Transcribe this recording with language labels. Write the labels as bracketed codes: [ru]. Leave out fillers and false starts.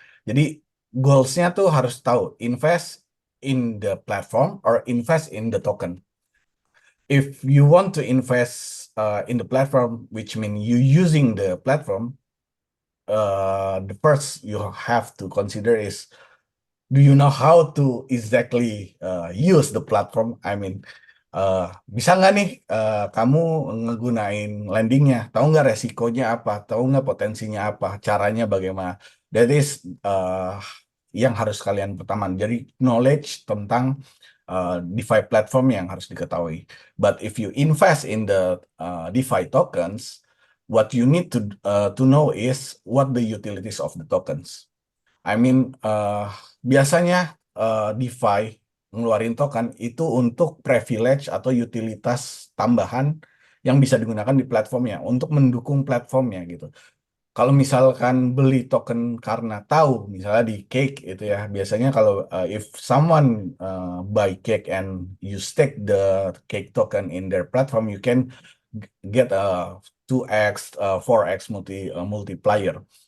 [id] Jadi goalsnya tuh harus tahu [en] invest in the platform or invest in the token. If you want to invest in the platform, which means you using the platform, the first you have to consider is, do you know how to exactly use the platform? I mean, [id] bisa nggak nih kamu ngegunain lendingnya? Tahu nggak resikonya apa? Tahu nggak potensinya apa? Caranya bagaimana? [en] That is [id] yang harus kalian pertama. Jadi knowledge tentang DeFi platform yang harus diketahui. [en] But if you invest in the DeFi tokens, what you need to know is what the utilities of the tokens. I mean, [id] biasanya DeFi ngeluarin token itu untuk privilege atau utilitas tambahan yang bisa digunakan di platformnya untuk mendukung platformnya gitu. Kalau misalkan beli token karena tahu, misalnya di Cake itu ya, biasanya kalau [en] if someone buy Cake and you stake the Cake token in their platform, you can get a 2x, 4x multiplier.